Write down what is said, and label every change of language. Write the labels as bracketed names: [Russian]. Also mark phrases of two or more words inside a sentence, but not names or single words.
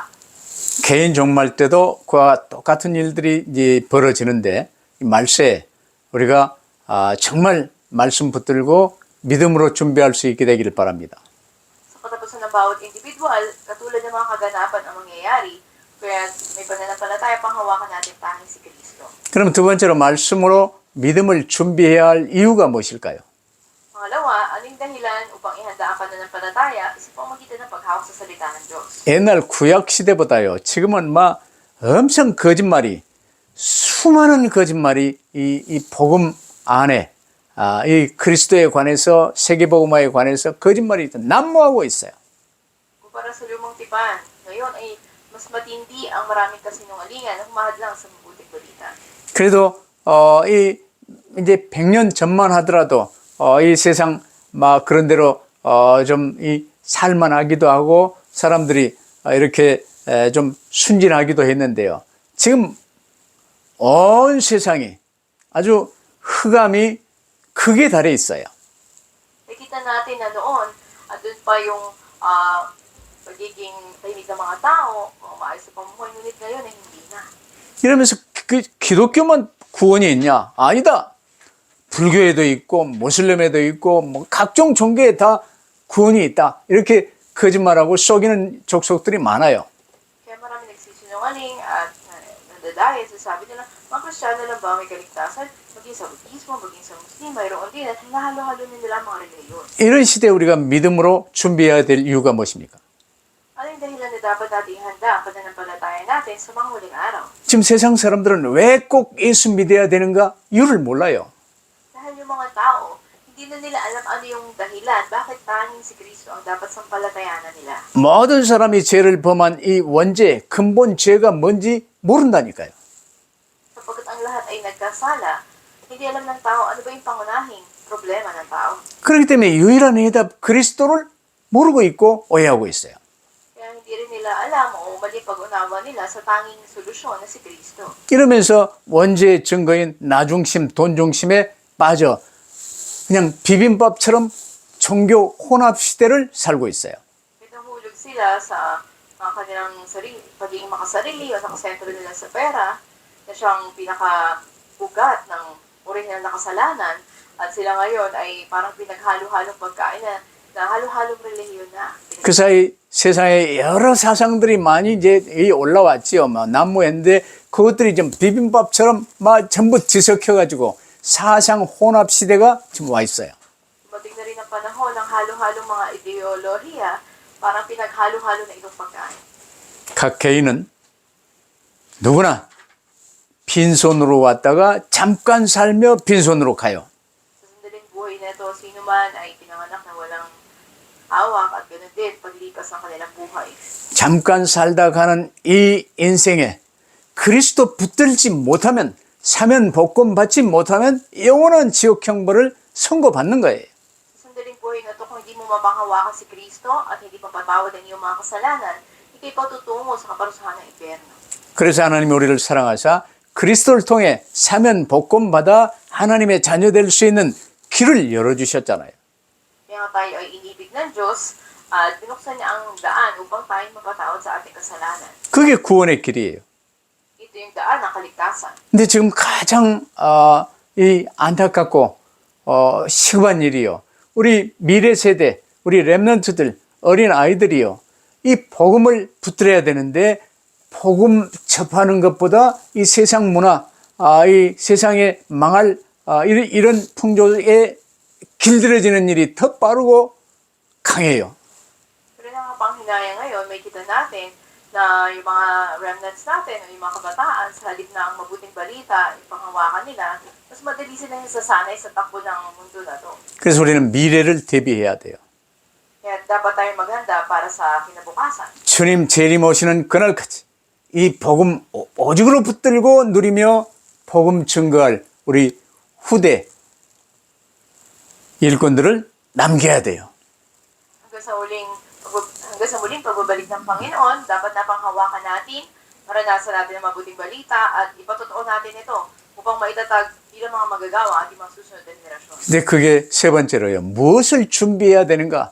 [Korean] 개인 종말 때도 그와 똑같은 일들이 이제 벌어지는데 이 말세에 우리가 정말 말씀 붙들고 믿음으로 준비할 수 있게 되기를 바랍니다. [Filipino] Sa katapusan ng bawat individual, katulad ng mga kaganapan ang mangyayari, kaya may pananampalataya pang hawakan natin tanging si Kristo. [Korean] 그럼 두 번째로 말씀으로 믿음을 준비해야 할 이유가 무엇일까요? [Filipino] Pangalawa, anong dahilan upang ihanda ang pananampalataya sa pamamagitan ng paghawak sa salita ng Diyos? [Korean] 옛날 구약 시대보다요, 지금은 막 엄청 거짓말이, 수많은 거짓말이 이 복음 안에, 이 그리스도에 관해서, 세계복음화에 관해서 거짓말이 난무하고 있어요. [Filipino] Kumpara sa lumang tipan, ngayon ay mas matindi ang maraming kasinungalingan na humahadlang sa mabuting balita. [Korean] 그래도 이제 100년 전만 하더라도 이 세상 막 그런 대로 좀 이 살만하기도 하고 사람들이 이렇게 좀 순진하기도 했는데요. 지금 온 세상이 아주 흑암이 크게 달해 있어요. [Filipino] Nakita natin na noon, doon pa yung pagiging tahimik ng mga tao, maayos sa pamumuhay, ngunit ngayon ay hindi na. [Korean] 이러면서 기독교만 구원이 있냐? 아니다. 불교에도 있고 모슬림에도 있고 뭐 각종 종교에 다 구원이 있다. 이렇게 거짓말하고 속이는 족속들이 많아요. [Filipino] Kaya marami nagsisinungaling at nadadaya sa sabi nila, mga Kristiyano lang ba may kaligtasan? maging sa Budismo, maging sa Muslim, mayroon din at hinahalo-halo din nila ang mga reliyon. [Korean] 이런 시대에 우리가 믿음으로 준비해야 될 이유가 무엇입니까? [Filipino] Ano yung dahilan na dapat nating handa ang pananampalataya natin sa mga huling araw? [Korean] 지금 세상 사람들은 왜 꼭 예수 믿어야 되는가? 이유를 몰라요. [Filipino] Dahil yung mga tao, hindi na nila alam ano yung dahilan bakit tanging si Kristo ang dapat sampalatayanan nila. [Korean] 모든 사람이 죄를 범한 이 원죄, 근본 죄가 뭔지 모른다니까요. [Filipino] Sapagkat ang lahat ay nagkasala, hindi alam ng tao ano ba yung pangunahing problema ng tao. [Korean] 그렇기 때문에 유일한 해답 그리스도를 모르고 있고 오해하고 있어요. [Filipino] Kaya hindi rin nila alam o mali pag-unawa nila sa tanging solusyon na si Kristo. [Korean] 이러면서 원죄의 증거인 나중심, 돈중심에 빠져 그냥 비빔밥처럼 종교 혼합 시대를 살고 있어요. [Filipino] Nahulog sila sa kanilang sarili, pagiging makasarili o nakasentro nila sa pera na siyang pinaka-ugat ng orihinal na kasalanan at sila ngayon ay parang pinaghalo-halong pagkain na halo-halong relihiyon na. [Korean] 그 사이 세상에 여러 사상들이 많이 이제 올라왔지요. 난무했는데 그것들이 좀 비빔밥처럼 막 전부 뒤섞여가지고 사상 혼합 시대가 지금 와 있어요. [Filipino] Dumating na rin ang panahon ng halo-halong mga ideolohiya, parang pinaghalo-halo na itong pagkain. [Korean] 각 개인은 누구나 빈손으로 왔다가 잠깐 살며 빈손으로 가요. [Filipino] Sa sandaling buhay na ito, sino man ay pinanganak na walang hawak at ganoon din paglipas ng kanilang buhay. [Korean] 잠깐 살다 가는 이 인생에 그리스도 붙들지 못하면 사면 복권 받지 못하면 영원한 지옥 형벌을 선고받는 거예요. [Filipino] Sa sandaling buhay na ito, kung hindi mo mapanghawakan si Kristo at hindi papatawad ang iyong mga kasalanan, ikay patutungo sa kaparusahan ng impyerno. [Korean] 그래서 하나님이 우리를 사랑하사 그리스도를 통해 사면 복권 받아 하나님의 자녀 될 수 있는 길을 열어주셨잖아요. [Filipino] Kaya nga tayo ay inibig ng Diyos at binuksan niya ang daan upang tayo mapatawad sa ating kasalanan. [Korean] 그게 구원의 길이에요. [Filipino] Ito yung daan ng kaligtasan. [Korean] 근데 지금 가장 이 안타깝고 시급한 일이요. 우리 미래 세대, 우리 렘넌트들, 어린 아이들이요. 이 복음을 붙들어야 되는데 복음 접하는 것보다 이 세상 문화, 이 세상에 망할 이런 풍조에 길들여지는 일이 더 빠르고 강해요. [Filipino] Pero nakapanghinaya ngayon, may kita natin na yung mga remnants natin o yung mga kabataan sa halip na ang mabuting balita, ipanghawakan nila, mas madali silang sasanay sa takbo ng mundo na to. [Korean] 그래서 우리는 미래를 대비해야 돼요. [Filipino] Kaya dapat tayo maghanda para sa kinabukasan. [Korean] 주님 재림 오시는 그날까지 이 복음 오직으로 붙들고 누리며 복음 증거할 우리 후대 일꾼들을 남겨야 돼요. [Filipino] Hanggang sa muling pagbabalik ng Panginoon, dapat na panghawakan natin, maranasan natin ang mabuting balita at ipatotoo natin ito upang maitatag bilang mga magagawa at mga susunod na henerasyon. [Korean] 근데 그게 세 번째로요. 무엇을 준비해야 되는가?